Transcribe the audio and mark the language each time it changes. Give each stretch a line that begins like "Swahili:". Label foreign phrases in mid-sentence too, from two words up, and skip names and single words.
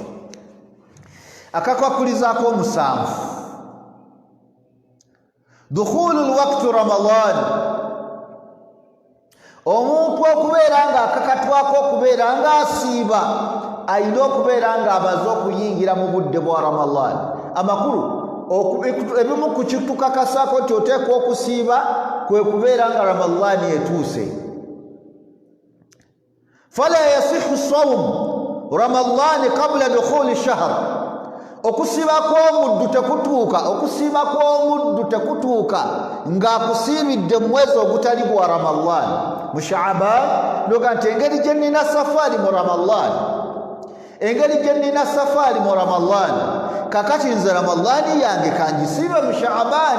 Ganda: Akakwakulizaako omusanvu,
Arabic: دخول وقت رمضان,
Ganda: omuntu okubeera nga akakatwako okubeera nga asiiba alina okubeera nga amaze okuyingira mu budde bwa Ramadan. Amakulu ebimu ku kitukakasaako nti oteekwa okusiiba kwe kubeera nga Ramadan etuuse.
Arabic: فلا يصح صوم رمضان قبل دخول الشهر,
Ganda: okusiiba kw'omuddu tekutuuka ng'akusiibidde mu mwezi ogutali gwa Ramadan. Mu Sha'ban noga nti engeri gye nnina safaari mu Ramadan, kakati nze Ramadan yange kangisiibe mu Sha'ban.